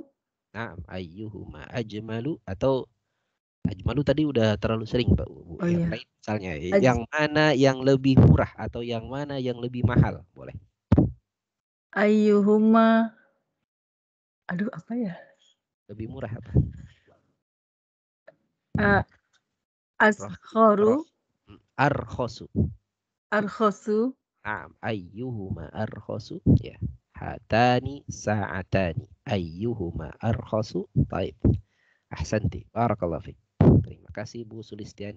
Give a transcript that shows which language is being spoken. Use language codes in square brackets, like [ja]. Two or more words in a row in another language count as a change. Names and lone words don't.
[id] Nah, [ar] أيهما أجمل [id] atau ajmalu tadi udah terlalu sering Pak Bu. Oh, yang iya. lain misalnya yang mana yang lebih murah atau yang mana yang lebih mahal, boleh. Ayyuhuma, aduh apa ya? Lebih murah apa? Askharu. Arkhosu. Arkhosu. [ar] Nah, أيهما أرخص ya. هاتان ساعتان أيهما أرخص. Baik. أحسنتِ. بارك الله فيك. [id] Terima kasih Bu Sulistiani.